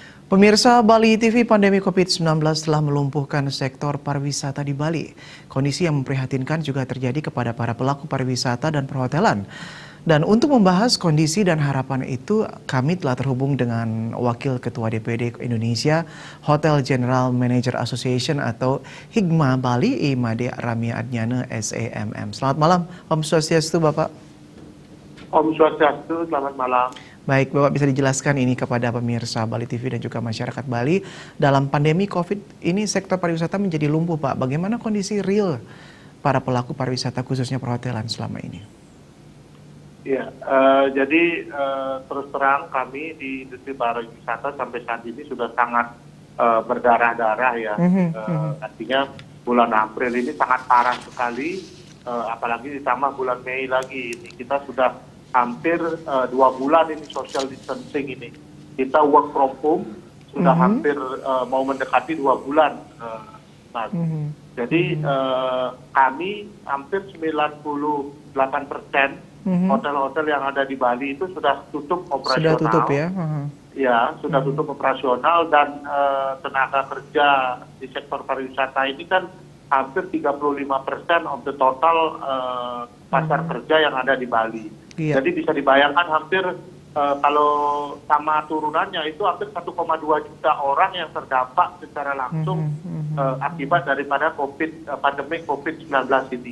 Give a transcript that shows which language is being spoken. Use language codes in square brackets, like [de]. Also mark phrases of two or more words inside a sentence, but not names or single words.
[id] Pemirsa Bali TV, pandemi COVID-19 telah melumpuhkan sektor pariwisata di Bali. Kondisi yang memprihatinkan juga terjadi kepada para pelaku pariwisata dan perhotelan. Dan untuk membahas kondisi dan harapan itu, kami telah terhubung dengan Wakil Ketua DPD Indonesia, Hotel General Manager Association atau Higma Bali, Imade Ramia Adnyana, SEMM. Selamat malam, Om Swastiastu, Bapak. Om Swastiastu, selamat malam. Baik, Bapak bisa dijelaskan ini kepada pemirsa Bali TV dan juga masyarakat Bali. Dalam pandemi COVID ini sektor pariwisata menjadi lumpuh, Pak. Bagaimana kondisi real para pelaku pariwisata khususnya perhotelan selama ini? Ya, jadi terus terang kami di industri pariwisata sampai saat ini sudah sangat berdarah-darah ya. Artinya bulan April ini sangat parah sekali, apalagi ditambah bulan Mei lagi. Ini kita sudah hampir 2 bulan ini [en] social distancing [id] ini. Kita [en] work from home [id] sudah hampir mau mendekati 2 bulan. Jadi kami hampir 98% hotel-hotel yang ada di Bali itu sudah tutup operasional. Sudah tutup ya? Ya, sudah tutup operasional dan tenaga kerja di sektor pariwisata ini kan hampir 35% [en] of the total [id] pasar kerja yang ada di Bali. Iya. Jadi bisa dibayangkan hampir kalau sama turunannya itu hampir 1,2 juta orang yang terdampak secara langsung akibat daripada pandemi COVID-19 ini.